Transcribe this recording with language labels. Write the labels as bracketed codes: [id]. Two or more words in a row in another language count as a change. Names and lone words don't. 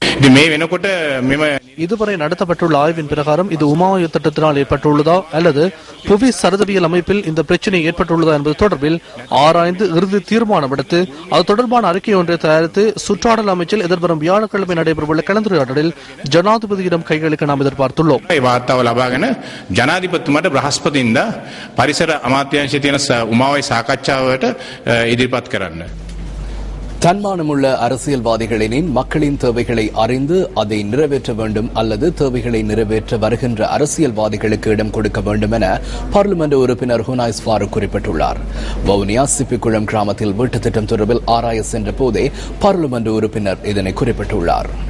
[ta] இதுவரை நடத்தப்பட்டுள்ள ஆய்வின் பிரகாரம் இது உமாஓயா திட்டத்தினால் ஏற்பட்டுள்ளதா அல்லது புவி சரதவியல் அமைப்பில் இந்த பிரச்சனை ஏற்பட்டுள்ளதா என்பது தொடர்பில் ஆராய்ந்து இறுதி தீர்மானம் எடுத்து அது தொடர்பான அறிக்கை ஒன்றை தயாரித்து சுற்றாடல் அமைச்சில் எதிர்வரும் வியாழக்கிழமை நடைபெறவுள்ள கலந்துரையாடலில் ஜனாதிபதியிடம் கையளிக்க நாம் எதிர்பார்த்துள்ளோம். [si] ජනාධිපතිතුමාට බ්‍රහස්පතින්ද පරිසර අමාත්‍යාංශයේ තියෙන උමාවයි සාකච්ඡාවට ඉදිරිපත් කරන්න. [ta] தன்மானமுள்ள அரசியல்வாதிகளின் மக்களின் தேவைகளை அறிந்து அதை நிறைவேற்ற வேண்டும் அல்லது தேவைகளை நிறைவேற்ற வருகின்ற அரசியல்வாதிகளுக்கு இடம் கொடுக்க வேண்டும் என பார்லிமெண்ட் உறுப்பினர் ஹுனாய்ஸ் ஃபாரூக் குறிப்பிட்டுள்ளார். வவுனியா சிப்பிக்குளம் கிராமத்தில் வீட்டுத் திட்டம் தொடர்பில் ஆராய சென்ற போதே பார்லிமெண்ட் உறுப்பினர் இதனை குறிப்பிட்டுள்ளார்.